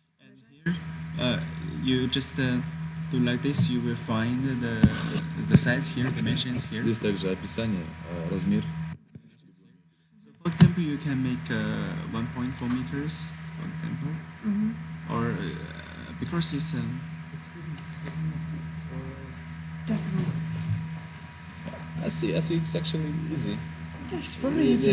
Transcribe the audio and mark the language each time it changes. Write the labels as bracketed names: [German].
[English] And here, you just do like this. You will find the size here, dimensions here. [Russian] здесь также описание, размер. [English] So, for example, you can make 1.4 meters, for example, or because it's just I see, it's actually easy. it's very easy.